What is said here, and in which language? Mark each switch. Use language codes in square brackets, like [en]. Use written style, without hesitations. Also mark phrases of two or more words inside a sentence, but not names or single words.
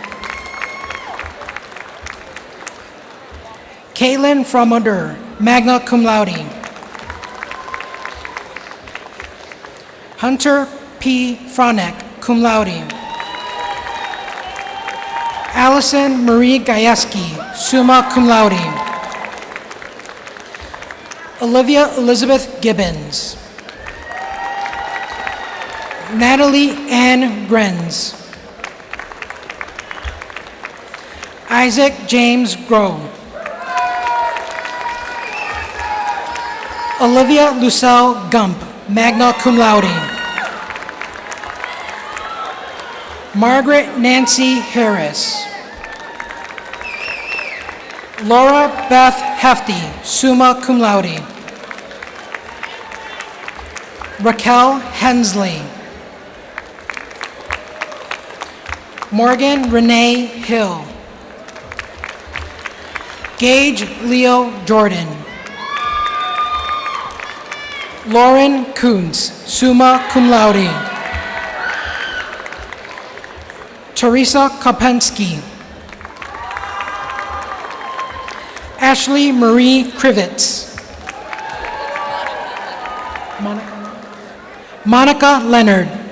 [en] Caitlin Fromoder, magna [la] cum laude. [en] Hunter P. Fronek, [la] cum laude. [en] Allison Marie Gajewski, [la] summa cum laude. [en] Olivia Elizabeth Gibbons. Natalie Ann Grenz. Isaac James Groh. Olivia Lucille Gump, [la] magna cum laude. [en] Margaret Nancy Harris. Laura Beth Hefty, [la] summa cum laude. [en] Raquel Hensley. Morgan Renee Hill. Gage Leo Jordan. Lauren Kuntz, [la] summa cum laude. [en] Teresa Kopensky. Ashley Marie Krivitz. Monica Leonard.